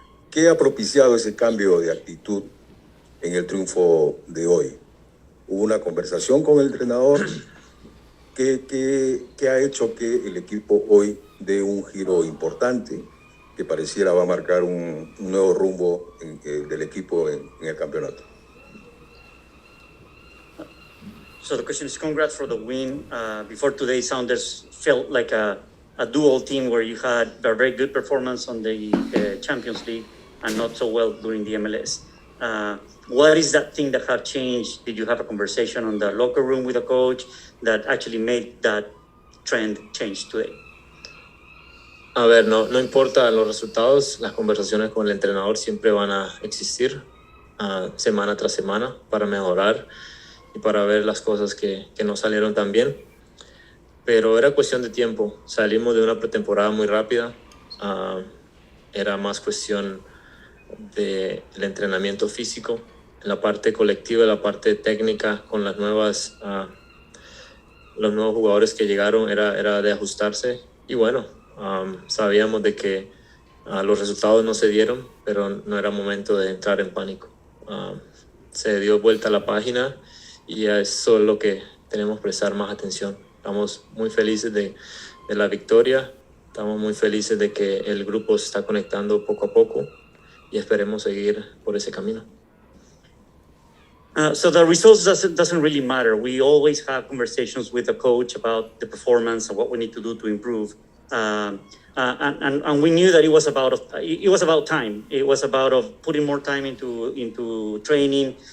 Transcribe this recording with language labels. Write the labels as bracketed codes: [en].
[es] ¿Qué ha propiciado ese cambio de actitud en el triunfo de hoy? ¿Hubo una conversación con el entrenador? ¿Qué ha hecho que el equipo hoy dé un giro importante que pareciera va a marcar un nuevo rumbo del equipo en el campeonato? [en] So the question is, congrats for the win. Before today, Sounders felt like a dual team where you had a very good performance on the Champions League and not so well during the MLS. What is that thing that have changed? Did you have a conversation on the locker room with the coach that actually made that trend change today? [es] A ver, no importa los resultados, las conversaciones con el entrenador siempre van a existir semana tras semana para mejorar y para ver las cosas que no salieron tan bien. Pero era cuestión de tiempo. Salimos de una pretemporada muy rápida. Era más cuestión del entrenamiento físico, la parte colectiva, la parte técnica con los nuevos jugadores que llegaron era de ajustarse. Y bueno, sabíamos de que los resultados no se dieron, pero no era momento de entrar en pánico. Se dio vuelta a la página y eso es lo que tenemos que prestar más atención. Estamos muy felices de la victoria, estamos muy felices de que el grupo se está conectando poco a poco y esperemos seguir por ese camino. [en] So the results doesn't really matter. We always have conversations with the coach about the performance and what we need to do to improve. And we knew that it was about time. It was about of putting more time into training.